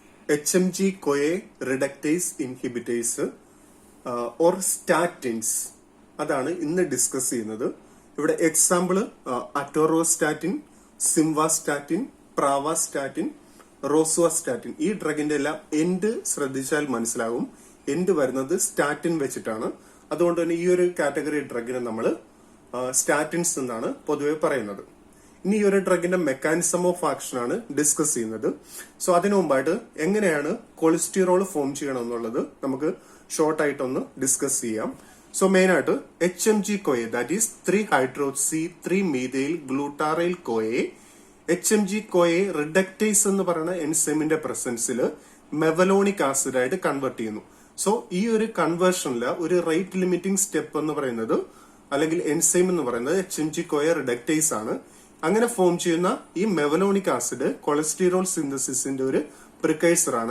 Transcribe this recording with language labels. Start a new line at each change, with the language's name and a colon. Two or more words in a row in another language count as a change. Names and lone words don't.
English: HMG-CoA reductase inhibitors or statins
Malayalam: അതാണ് ഇന്ന് ഡിസ്കസ് ചെയ്യുന്നത്. ഇവിടെ എക്സാമ്പിൾ അറ്റോറോസ്റ്റാറ്റിൻ, സിംവാസ്റ്റാറ്റിൻ, പ്രാവാസ്റ്റാറ്റിൻ, റോസുവാസ്റ്റാറ്റിൻ. ഈ ഡ്രഗിന്റെ എല്ലാം എൻഡ് ശ്രദ്ധിച്ചാൽ മനസ്സിലാവും. എൻഡ് വരുന്നത് സ്റ്റാറ്റിൻ വെച്ചിട്ടാണ്. അതുകൊണ്ട് തന്നെ ഈ ഒരു കാറ്റഗറി ഡ്രഗിനെ നമ്മൾ സ്റ്റാറ്റിൻസ് എന്നാണ് പൊതുവെ പറയുന്നത്. ഇനി ഈ ഒരു ഡ്രഗിന്റെ
English: mechanism of action
Malayalam: ആണ് ഡിസ്കസ് ചെയ്യുന്നത്. സോ അതിനു മുമ്പായിട്ട് എങ്ങനെയാണ്
English: cholesterol form
Malayalam: ചെയ്യണം എന്നുള്ളത് നമുക്ക് ഷോർട്ട് ആയിട്ടൊന്ന് ഡിസ്കസ് ചെയ്യാം.
English: so main ആയിട്ട് HMG-CoA that is 3-hydroxy-3-methyl glutaryl CoA.
Malayalam: HMG-CoA റിഡക്ടേസ് എന്ന് പറയുന്ന എൻസൈമിന്റെ പ്രസൻസിൽ
English: mevalonic acid
Malayalam: ആയിട്ട് കൺവേർട്ട് ചെയ്യുന്നു. സോ ഈ ഒരു കൺവേർഷനിൽ ഒരു
English: rate limiting step
Malayalam: എന്ന് പറയുന്നത് അല്ലെങ്കിൽ എൻസൈം എന്ന് പറയുന്നത് HMG-CoA റിഡക്ടേസ് ആണ്. അങ്ങനെ ഫോം ചെയ്യുന്ന ഈ
English: mevalonic acid
Malayalam: കൊളസ്ട്രോൾ സിന്തസിസിന്റെ ഒരു പ്രിക്കൈസർ ആണ്.